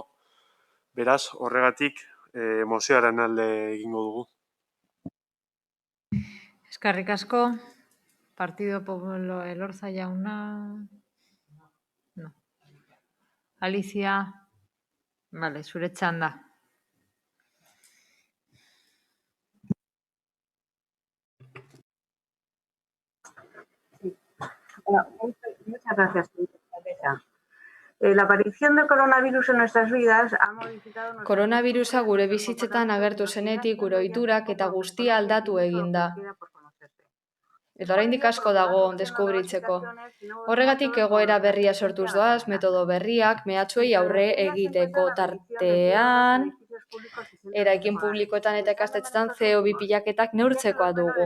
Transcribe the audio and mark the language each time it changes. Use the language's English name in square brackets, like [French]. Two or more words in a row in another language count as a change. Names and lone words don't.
[Basque] Beraz, horregatik mozioaren alde egingo dugu. Eskerrik asko. Partido Popular Elorza jauna. [Spanish] No. Alicia. [Basque] Vale, zure txanda. [Spanish] Muchas gracias, señora. La aparición del coronavirus en nuestras vidas ha modificado... [Basque] Koronavirusa gure bizitzetan agertu zenetik gure ohiturak eta guztia aldatu egin da. Eta oraindik asko dago deskubritzeko. Horregatik egoera berria sortuz doaz, metodo berriak, mehatxuei aurre egiteko tartean, eraikin publikoetan eta ikastetxetan CO2 pilaketak neurtzekoa dugu.